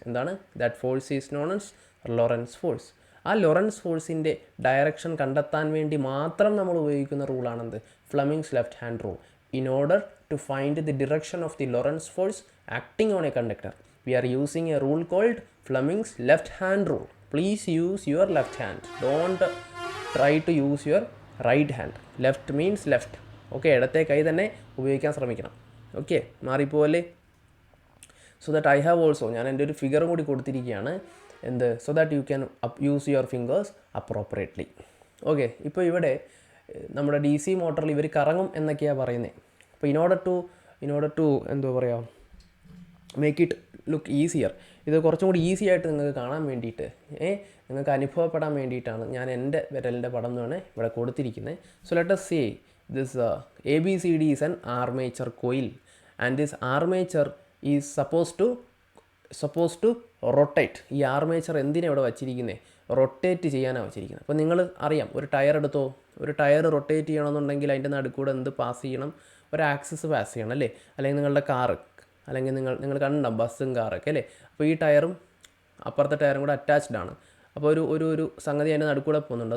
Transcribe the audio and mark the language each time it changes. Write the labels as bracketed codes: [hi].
[ml] എന്താണ്, [en] that force is known as Lorentz force. [ml] ആ Lawrence ഫോഴ്സിൻ്റെ direction കണ്ടെത്താൻ വേണ്ടി മാത്രം നമ്മൾ ഉപയോഗിക്കുന്ന റൂളാണെന്ത്, Fleming's left hand rule. [en] In order to find the direction of the Lorentz force acting on a conductor we are using a rule called Fleming's left hand rule. Please use your left hand, don't try to use your right hand. Left means left. [ml] Okay, ഇടത്തെ കൈ തന്നെ ഉപയോഗിക്കാൻ ശ്രമിക്കണം. Okay, മാറിപ്പോവല്ലേ. [en] so that I have also, [ml] ഞാൻ എൻ്റെ ഒരു ഫിഗറും കൂടി കൊടുത്തിരിക്കുകയാണ്, എന്ത്, [en] So that you can use your fingers appropriately. [ml] Okay, ഇപ്പോൾ ഇവിടെ നമ്മുടെ ഡി സി മോട്ടറിൽ ഇവർ കറങ്ങും എന്നൊക്കെയാണ് പറയുന്നത്. അപ്പോൾ [en] in order to [ml] എന്തോ പറയുക, [en] make it look easier, [ml] ഇത് കുറച്ചും കൂടി ഈസി ആയിട്ട് നിങ്ങൾക്ക് കാണാൻ വേണ്ടിയിട്ട്, നിങ്ങൾക്ക് അനുഭവപ്പെടാൻ വേണ്ടിയിട്ടാണ് ഞാൻ എൻ്റെ വിരലിൻ്റെ പടം എന്നാണ് ഇവിടെ കൊടുത്തിരിക്കുന്നത്. [en] So let us say this ABCD is an armature coil and this armature is supposed to rotate. [ml] ഈ ആർമേച്ചർ എന്തിനാണ് ഇവിടെ വച്ചിരിക്കുന്നത്? റൊട്ടേറ്റ് ചെയ്യാനാണ് വച്ചിരിക്കുന്നത്. അപ്പോൾ നിങ്ങൾ അറിയാം, ഒരു ടയർ എടുത്തോ, ഒരു ടയർ റൊട്ടേറ്റ് ചെയ്യണമെന്നുണ്ടെങ്കിൽ അതിൻ്റെ നടുക്കൂടെ എന്ത് പാസ് ചെയ്യണം? ഒരു ആക്സിസ് പാസ് ചെയ്യണം അല്ലേ? അല്ലെങ്കിൽ നിങ്ങളുടെ കാറ്, അല്ലെങ്കിൽ നിങ്ങൾ കണ്ടുണ്ടാവും ബസ്സും കാറൊക്കെ അല്ലേ? അപ്പോൾ ഈ ടയറും അപ്പുറത്തെ ടയറും കൂടെ അറ്റാച്ച്ഡ് ആണ്. അപ്പോൾ ഒരു സംഗതി അതിൻ്റെ നടുക്കൂടെ പോകുന്നുണ്ട്.